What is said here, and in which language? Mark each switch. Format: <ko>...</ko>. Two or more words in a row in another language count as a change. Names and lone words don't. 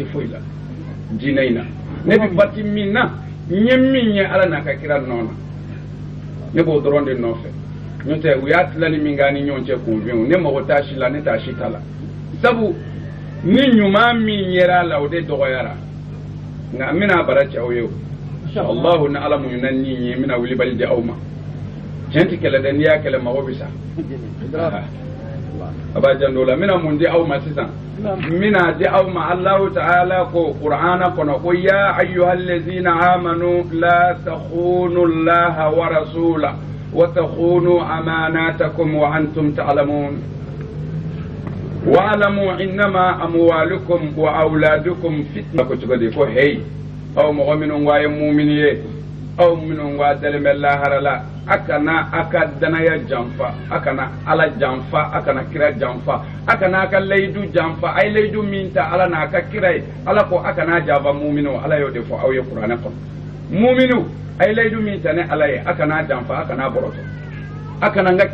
<bm>foyi la diinɛ in na ne bɛ parti min na n ye min ye ala n'a ka kira nɔ na ne b'o dɔrɔn de nɔfɛ n'o tɛ u y'a tilali min k'an ni ɲɔgɔn cɛ kunfin ne mago t'a si la ne t'a si t'a la sabu ni ɲuman min yera a la o de dɔgɔyara nka n bɛna bara cɛ aw ye o allahu ni ala mun na ni ye n bɛna wulibali di aw ma tiɲɛ tɛ kɛlɛ dɛ n'i y'a kɛlɛ mago bɛ sa a b'a jan dɔw la n bɛna mun di aw ma sisan n bɛna di aw ma</bm> <ar>الله تعالى</ar> <bm>ko qur'ana kɔnɔ ko</bm> <ar>يا أيها الذين آمنوا لا تخونوا الله والرسول وتخونوا أماناتكم وأنتم تعلمون واعلموا أنما أموالكم وأولادكم فتنة</ar> <bm>ko tugadi ko hey aw mɔgɔ minnu ko a ye mumini ye aw minnu ko a dalen bɛ lahara la a kana a ka danaya janfa a kana ala janfa a kana kira janfa a kana a ka layidu janfa a ye layidu min ta ala n'a ka kira ye ala ko a kana janfa muminu ala y'o de fɔ aw ye kuranɛ kɔnɔ muminu a ye layidu min ta ne ala ye a kana janfa a kana bɔrɔtɔ a kana n ka</bm>